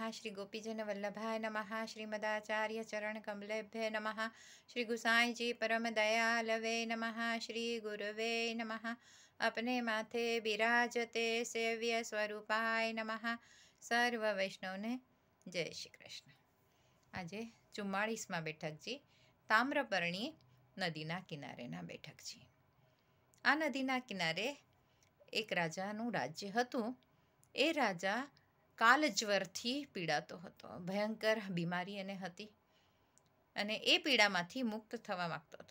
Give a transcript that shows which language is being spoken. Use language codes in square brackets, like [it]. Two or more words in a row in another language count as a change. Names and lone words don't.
[sa] श्री गोपीजन वल्लभाय नमः। श्रीमदाचार्य चरण कमलेभ्य नमः। श्री गुसाई जी परम दयालवे नमः। श्री गुरुवे नमः। [hi] अपने माथे बिराजते [sa] सेव्य स्वरूपाय नमः। [gu] સર્વ વૈષ્ણવને જય શ્રી કૃષ્ણ। આજે 44માં બેઠકજી તામ્રપર્ણી નદીના કિનારેના બેઠકજી। આ નદીના કિનારે એક રાજાનું રાજ્ય હતું। એ રાજા કાલજ્વરથી પીડાતો હતો। ભયંકર બીમારી એને હતી અને એ પીડામાંથી મુક્ત થવા માંગતો હતો।